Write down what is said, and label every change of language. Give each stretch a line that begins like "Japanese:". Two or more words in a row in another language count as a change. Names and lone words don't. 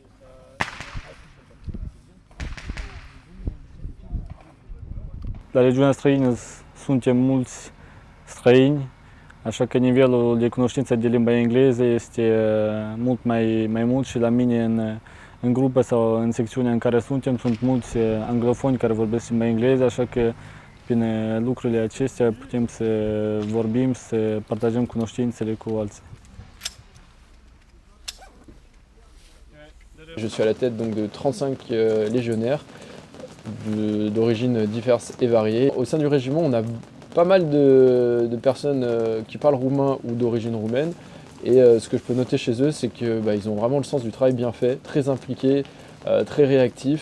Romanian: La regiunea străină suntem mulți străini, așa că nivelul de cunoștință de limba engleză este mult mai mult și la mine în grupă sau în secțiunea în care suntem sunt mulți anglofoni care vorbesc limba engleză, așa că prin lucrurile acestea putem să vorbim, să partajăm cunoștințele cu alții.
French: Je suis à la tête donc de 35 légionnaires d'origines diverses et variées. Au sein du régiment, on a pas mal de personnes qui parlent roumain ou d'origine roumaine. Et ce que je peux noter chez eux, c'est qu'ils ont vraiment le sens du travail bien fait, très impliqués, très réactifs.